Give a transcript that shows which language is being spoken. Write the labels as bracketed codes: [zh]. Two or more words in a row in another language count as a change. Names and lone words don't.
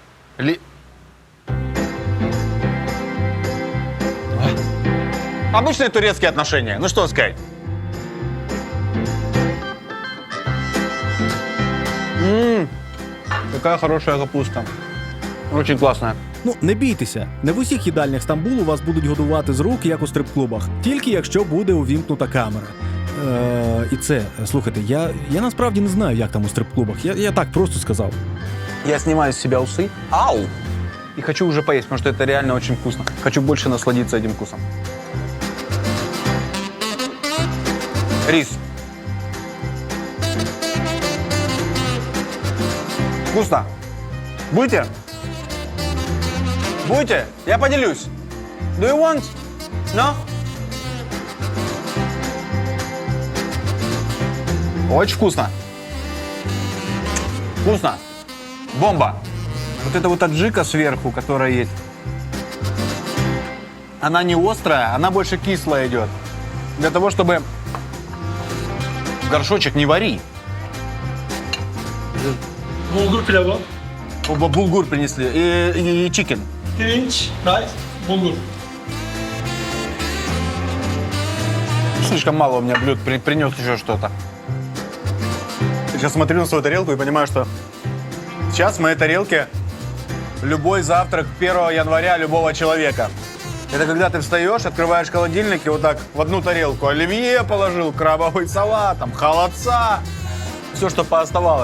[ru] Обычные турецкие отношения, ну что сказать. Какая хорошая капуста. Очень классная. [uk] Ну, не бійтеся, не в усіх їдальнях Стамбулу вас будуть годувати з рук, як у стрип-клубах, тільки якщо буде увімкнута камера. І це, слухайте, я насправді не знаю, як там у стрип-клубах. Я так просто сказав. [ru] Я снимаю с себя усы. Ау! и хочу уже поесть, потому что это реально очень вкусно. Хочу больше насладиться этим вкусом. Рис. Вкусно. Будете? Будете? Я поделюсь. [en] Do you want? No? [ru] Очень вкусно. Вкусно. Бомба. Вот эта вот аджика сверху, которая есть, она не острая, она больше кислая идет. Для того, чтобы горшочек не вари. [tr] Bulgur pilavı. [ru] Булгур принесли и чикен. [tr] Pirinç, rice, bulgur. [ru] Слишком мало у меня блюд, принес еще что-то. Сейчас смотрю на свою тарелку и понимаю, что сейчас в моей тарелке любой завтрак 1 января любого человека. Это когда ты встаешь, открываешь холодильник и вот так в одну тарелку оливье положил, крабовый салат, там, холодца, все, что пооставалось.